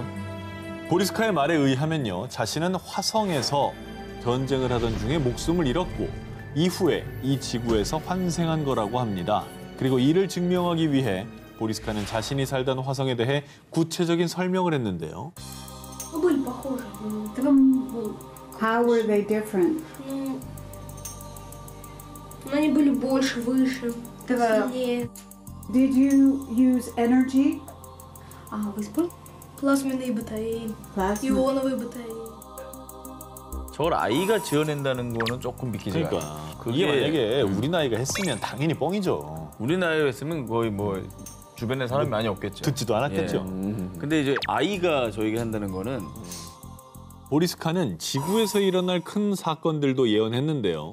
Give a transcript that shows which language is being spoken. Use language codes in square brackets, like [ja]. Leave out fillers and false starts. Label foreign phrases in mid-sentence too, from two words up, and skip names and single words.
[ko] 보리스카의 말에 의하면요, 자신은 화성에서 전쟁을 하던 중에 목숨을 잃었고 이후에 이 지구에서 환생한 거라고 합니다. 그리고 이를 증명하기 위해 보리스카는 자신이 살던 화성에 대해 구체적인 설명을 했는데요. [ru] Ну, были похожи. Ну, [en] How were they different? [ru] ну, они были больше, выше, сильнее. [en] Did you use energy? [ru] Вы использовали? Плазменные батареи, [en] Plasma. [ru] ионовые батареи. [ko] 저걸 아이가 지어낸다는 거는 조금 믿기지가 않아요. 그러니까 그게 이게 만약에 우리 나이가 했으면 당연히 뻥이죠. 우리 나이에 했으면 거의 뭐 주변에 사람이 많이 없겠죠. 듣지도 않았겠죠. 근데 이제 아이가 저에게 한다는 거는 보리스카는 지구에서 일어날 큰 사건들도 예언했는데요.